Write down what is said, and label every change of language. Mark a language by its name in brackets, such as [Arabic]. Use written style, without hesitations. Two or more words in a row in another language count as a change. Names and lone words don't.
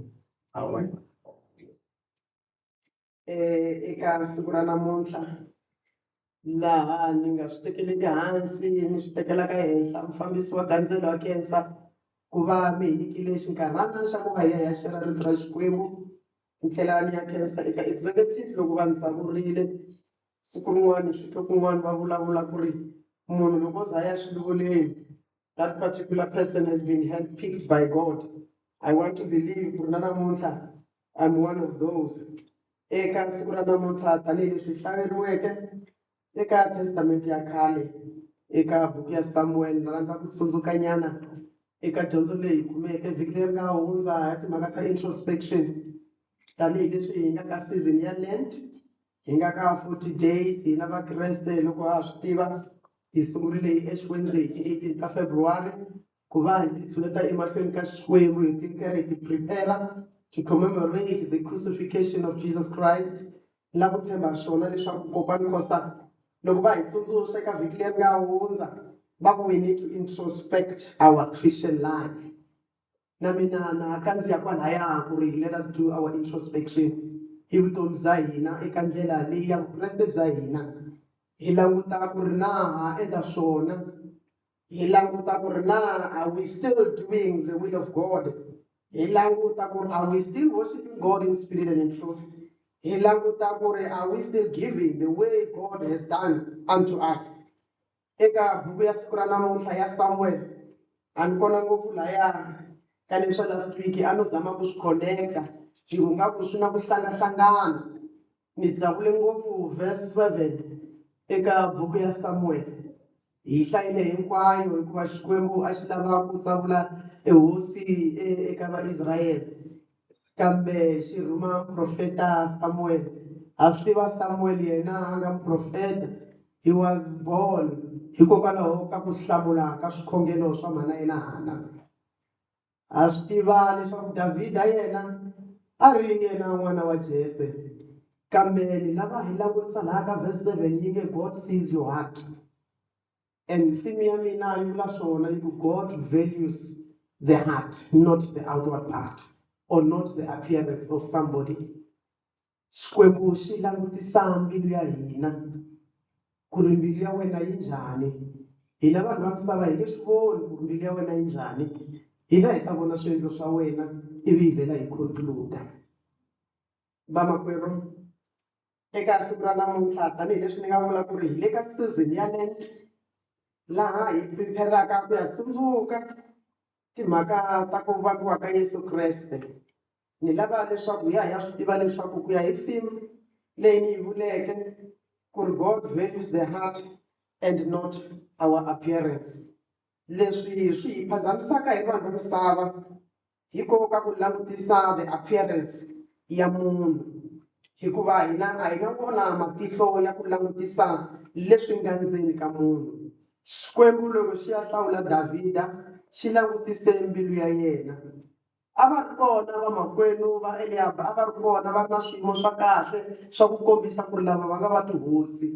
[Tsonga] Eka siku ra namuntlha laha ni nga swi tekeleki hansi ni swi tekelaka ehenhla mufambisi wa gandzelo wa Khensa ku va mi hi nyikile xinkarhana xa ku va hi ya hi ya shera rito ra Xikwembu ni tlhela ni ya khensa eka executive loko va ni tsavurile siku rin'wana swi twa kun'wana va vulavula ku ri munhu loko o za a ya xiluveleni [English] that particular person has been handpicked by God. I want to believe [Tsonga] ku ri na namuntlha [English] I'm one of those. [Tsonga] Eka siku ra namuntlha tanihileswi hlayeriweke eka testament ya khale eka buku ya Samuel ni rhandza ku tsundzuka nyana eka dyondzo leyi kumeke vhiki leri nga hundza ya timhaka ta introspection tanihileswi hi nga ka season ya Lent hi nga ka 40 days hina vakreste loko ha swi tiva hi sungurile hi Ash Wednesday hi 18 ka February ku va hi titshuneta emahlweni ka Xikwembu hi tikere hi ti prepare [English] to commemorate the crucifixion of Jesus Christ [Tsonga] la ku tshemba swona leswaku kokwana Khosa loko va hi tsundzuxa eka vhiki leri nga hundza va ku [English] we need to introspect our Christian life. [Tsonga] Na mina na kandziya kwalaya ku ri [English] let us do our introspection [Tsonga] hi vutomi bya hina eka ndlela leyi ya vukreste bya hina hi languta ku ri na ha endla swona hi languta ku ri na [English] are we still doing the will of God [Tsonga] hi languta ku ri [English] are we still worshiping God in spirit and in truth [Tsonga] hi languta ku ri [English] are we still giving the way God has done unto us. [Tsonga] Eka buku ya siku ra namuntlha ya Samuel a ni kona ngopfu laya ka leswa [English] last week [Tsonga] a no zama ku swi connecta hi nga ku swi na ku hlangana ni tsakule ngopfu verse 7 eka buku ya Samuel hi hlayile hinkwayo hikuva Xikwembu a xi lava ku tsavula hosi eka vaIsrayele kambe xi rhuma profeta Samuel ha swi tiva Samuel yena a nga muprofeta [English] he was born [Tsonga] hikokwalaho ka ku hlamula ka swikhongelo swa mhana yena Hana. Ha swi tiva leswaku Davhida yena a ri yena n'wana wa Jese kambe ni lava hi langutisa laha ka verse 7 yi nge [English] God sees your heart [Tsonga] and theme ya mina yi vula swona yi ku [English] God values the heart not the outward part or not the appearance of somebody. [Tsonga] Xikwembu xi langutisa mbilu ya hina ku ri mbilu ya wena yi njhani hina vanhu va misava hi nge swi voni ku ri mbilu ya wena yi njhani hina hi ta vona swiendlo swa wena ivi hi vhela hi conclude. Vamakwerhu eka siku ra namuntlha tanihileswi ni nga vula ku ri hi le ka season ya Lent laha hi prepare-aka ku ya tsundzuka timhaka ta ku vambiwa ka Yesu Kreste. Ni lava leswaku hi ya swi tiva leswaku ku ya hi theme leyi ni yi vuleke ku ri [English] God values the heart and not our appearance. [Tsonga] Leswi swi hi phazamisaka hi vanhu va misava hikoka ku langutisa [English] the appearance [Tsonga] ya munhu hikuva hina a hi nga vona matihlo ya ku langutisa leswi nga ndzeni ka munhu. Xikwembu loko xi ya hlawula Davhida xi langutise mbilu ya yena. A va ri kona vamakwenu va Eliab a va ri kona va ri na swiyimo swa kahle swa ku kombisa ku ri lava va nga va tihosi.